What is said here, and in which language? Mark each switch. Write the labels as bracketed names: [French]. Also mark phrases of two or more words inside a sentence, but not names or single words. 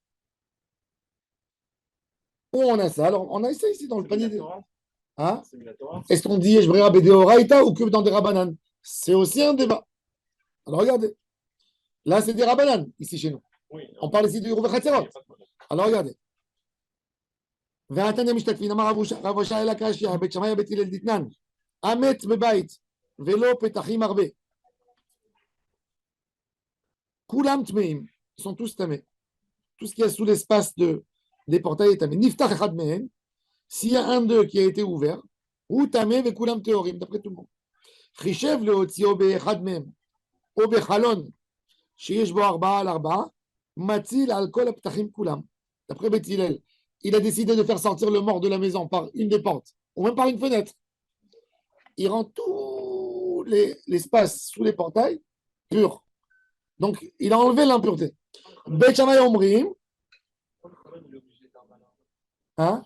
[French] Où on a ça? Alors, on a ça ici dans le panier. Hein? Est-ce qu'on dit [Hebrew] יש ברירה בדאורייתא [French] ou que dans des Rabbanan? C'est aussi un débat. Alors, regardez. Là, c'est des Rabbanan, ici chez nous. Oui, on parle ici du [Hebrew] עירובי חצרות. [French] Alors, regardez. [Hebrew] ואתן המשתתפים, אמר רב הושע אלא קשיא, בית שמאי בית הלל דתנן, המת בבית ולא פתחים הרבה. כולם טמאים, [French] ils sont tous tamés. Tout ce qu'il y a sous l'espace des portails est tamé. [Hebrew] נפתח אחד מהן, [French] s'il y a un d'eux qui a été ouvert, [Hebrew] הוא טמא וכולם טהורים, [French] d'après tout le monde. [Hebrew] חישב להוציאו באחד מהם, או בחלון, שיש בו 4 על 4, מציל על כל הפתחים כולם. [French] D'après בית הלל, il a décidé de faire sortir le mort de la maison par une des portes, ou même par une fenêtre. Il rend tout l'espace sous les portails pur. Donc, il a enlevé l'impureté. [Hebrew] בית שמאי אומרים, [French] hein?